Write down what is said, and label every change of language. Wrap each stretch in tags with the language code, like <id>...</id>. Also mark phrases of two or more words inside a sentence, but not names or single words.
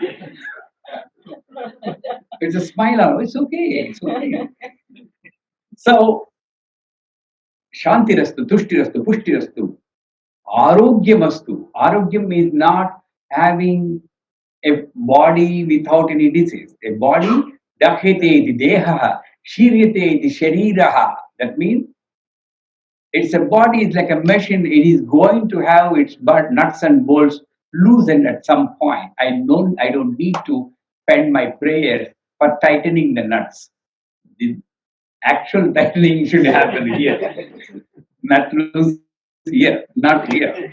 <en>It's a smile on. It's okay. It's okay. So,</en> <sa>Shantirastu, Tuštirastu, Puštirastu, Arogyamastu.</sa> <en>Arogyam is not having a body without any disease. A body,</en> <sa>dahyate iti dehaha, shiryate iti shariraha.</sa> <en>That means it's a body is like a machine. It is going to have its nuts and bolts loosened at some point. I don't need to spend my prayers for tightening the nuts. The actual tightening should happen here, not loose here, not here.</en>